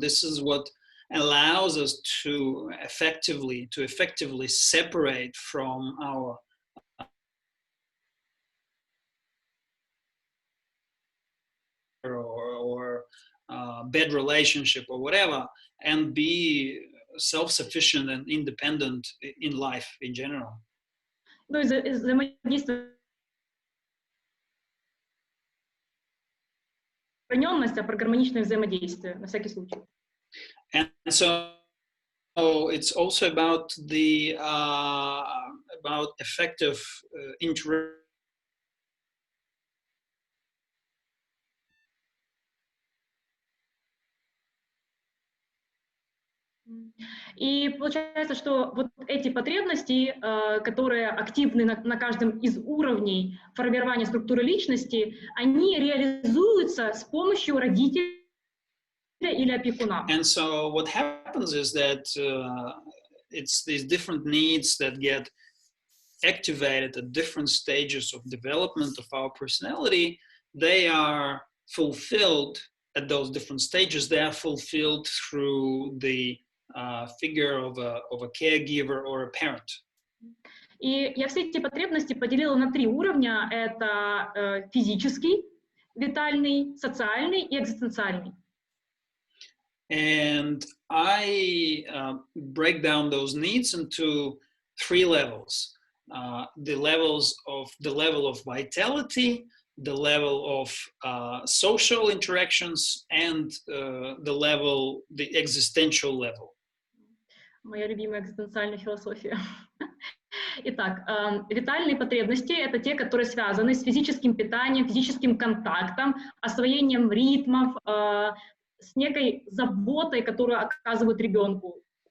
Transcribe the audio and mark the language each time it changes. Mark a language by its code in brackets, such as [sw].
[en] This is what allows us to effectively separate from our or bad relationship or whatever, and be self-sufficient and independent in life in general. [ru] Ну, взаимодействие, про гармоничное взаимодействие, на всякий случай. [en] And so it's also about the about effective interaction. [ru] И получается, что вот эти потребности, которые активны на каждом из уровней формирования структуры личности, они реализуются с помощью родителей или опекуна. [en] And so what happens is that it's these different needs that get activated at different stages of development of our personality. They are fulfilled at those different stages. They are fulfilled through the figure of a caregiver or a parent. [ru] И я все эти потребности поделила на 3 уровня. Это физический, витальный, социальный и экзистенциальный. [en] And I break down those needs into 3 levels. The level of vitality, the level of social interactions, and the existential level. [ru] Моя любимая экзистенциальная философия. Итак, витальные потребности — это те, которые связаны с физическим питанием, физическим контактом, освоением ритмов, с некой заботой, которую оказывают ребенку.